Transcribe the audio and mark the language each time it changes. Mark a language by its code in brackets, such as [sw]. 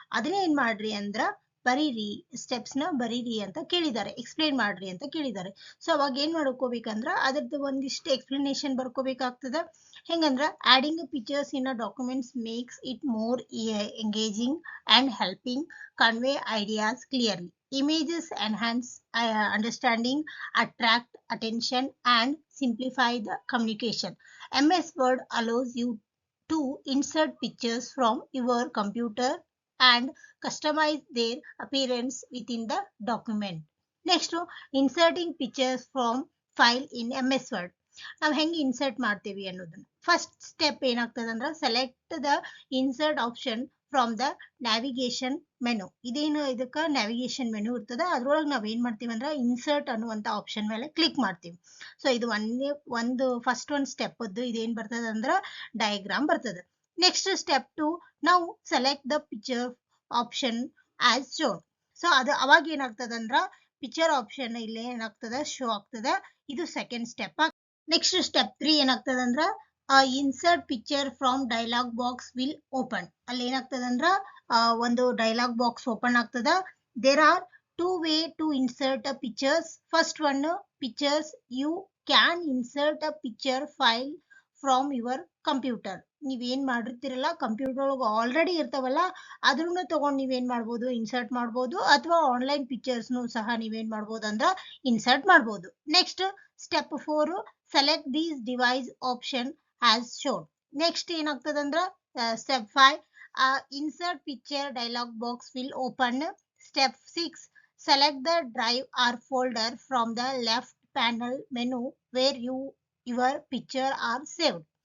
[kn] ಅದನ್ನೇ ಏನು ಮಾಡ್ರಿ ಅಂದ್ರೆ ಬರೀರಿ, ಸ್ಟೆಪ್ಸ್ನ ಬರೀರಿ ಅಂತ ಕೇಳಿದ್ದಾರೆ, ಎಕ್ಸ್ಪ್ಲೇನ್ ಮಾಡ್ರಿ ಅಂತ ಕೇಳಿದ್ದಾರೆ. ಸೊ ಅವಾಗ ಏನು ಮಾಡ್ಕೋಬೇಕಂದ್ರೆ ಅದ್ರದ್ದು ಒಂದಿಷ್ಟು ಎಕ್ಸ್ಪ್ಲನೇಷನ್ ಬರ್ಕೋಬೇಕಾಗ್ತದೆ. [en] ಹೆಂಗಂದ್ರೆ adding pictures in a documents makes it more engaging and helping convey ideas clearly. Images enhance understanding, attract attention, and simplify the communication. MS Word allows you to insert pictures from your computer and customize their appearance within the document. Next, inserting pictures from file in MS Word. [kn] ನಾವು ಹೆಂಗೆ insert ಮಾಡ್ತೀವಿ ಅನ್ನೋದನ್ನ first step ಏನಾಗ್ತದೆ ಅಂದ್ರೆ [en] Select the insert option from the navigation menu. [kn] ಇದೇನು ಇದಕ್ಕೆ navigation menu ಇರ್ತದೆ, ಅದ್ರೊಳಗೆ ನಾವು ಏನು ಮಾಡ್ತೀವಿ ಅಂದ್ರೆ ಇನ್ಸರ್ಟ್ ಅನ್ನುವಂಥ ಆಪ್ಷನ್ ಮೇಲೆ ಕ್ಲಿಕ್ ಮಾಡ್ತೀವಿ. ಸೊ ಇದು ಒಂದು ಫಸ್ಟ್ ಒಂದು ಸ್ಟೆಪ್ ಅದು ಇದೇನು ಬರ್ತದೆ ಅಂದ್ರೆ ಡಯಾಗ್ರಾಮ್ ಬರ್ತದೆ. [en] Next step 2, ನಾವು select the picture option as shown. [kn] So ಅದು ಅವಾಗ ಏನಾಗ್ತದೆ ಅಂದ್ರೆ ಪಿಕ್ಚರ್ ಆಪ್ಷನ್ ಇಲ್ಲಿ ಏನಾಗ್ತದೆ ಶೋ ಆಗ್ತದೆ. ಇದು ಸೆಕೆಂಡ್ ಸ್ಟೆಪ್. [en] next step 3 [kn] ಏನಾಗ್ತದೆ ಅಂದ್ರೆ [en] Insert picture from dialog box will open. [kn] ಅಲ್ಲಿ ಏನಾಗ್ತದೆ ಅಂದ್ರೆ ಒಂದು ಡೈಲಾಗ್ ಬಾಕ್ಸ್ ಓಪನ್ ಆಗ್ತದೆ. [en] There are 2 way to insert a pictures. First one, pictures you can insert a picture file from your computer. [kn] ನೀವೇನು ಮಾಡಿರ್ತೀರಲ್ಲ computer ಒಳಗೆ already ಇರ್ತಾವಲ್ಲ ಅದನ್ನು ತಗೊಂಡು ನೀವೇನು ಮಾಡ್ಬೋದು ಇನ್ಸರ್ಟ್ ಮಾಡ್ಬೋದು, ಅಥವಾ ಆನ್ಲೈನ್ ಪಿಕ್ಚರ್ಸ್ನು ಸಹ ನೀವೇನು ಮಾಡ್ಬೋದು ಅಂದ್ರೆ ಇನ್ಸರ್ಟ್ ಮಾಡ್ಬೋದು. [en] Next step 4, select these device option as shown. Next [kn] ಏನಾಗ್ತದೆ ಅಂದ್ರೆ [en] step 5, insert picture dialog box will open. Step 6, select the drive or folder from the left panel menu where your picture are saved.